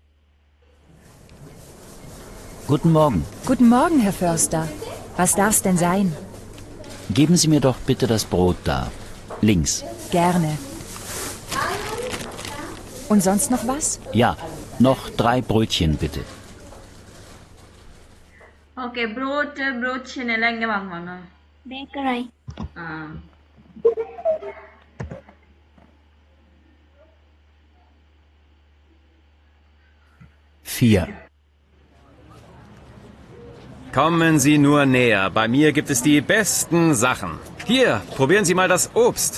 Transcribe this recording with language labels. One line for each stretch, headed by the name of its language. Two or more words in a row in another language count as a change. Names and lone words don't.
German: Guten Morgen. Guten Morgen, Herr Förster. Was darf's denn sein? Geben Sie mir doch bitte das Brot da. Links. Gerne. Und sonst noch was? Ja, noch 3 Brötchen bitte.
Tamil: ஓகே, ப்ரோட்ஷன் எல்லாம் எங்கே வாங்குவாங்க?
German: பேக்கரை. ஆ. Vier. Kommen Sie nur näher. Bei mir gibt es die besten Sachen. Hier, probieren Sie mal das Obst.